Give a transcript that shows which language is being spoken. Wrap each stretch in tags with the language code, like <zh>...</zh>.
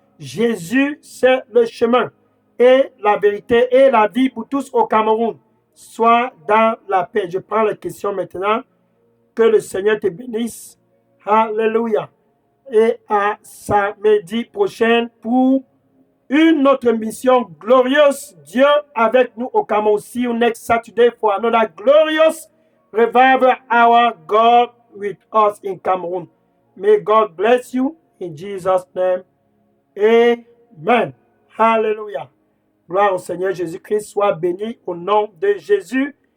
<fr>Jésus, c'est le chemin et la vérité et la vie pour tous au Cameroun. Sois dans la paix. Je prends les questions maintenant. Que le Seigneur te bénisse. Alléluia. Et à samedi prochain pour une autre mission glorieuse. Dieu avec nous au Cameroun.</fr> <en>See you next Saturday for another glorious revival hour. God with us in Cameroon. May God bless you in Jesus' name.</en> <fr>Amen. Hallelujah. Gloire au Seigneur Jésus-Christ. Sois béni au nom de Jésus.</fr>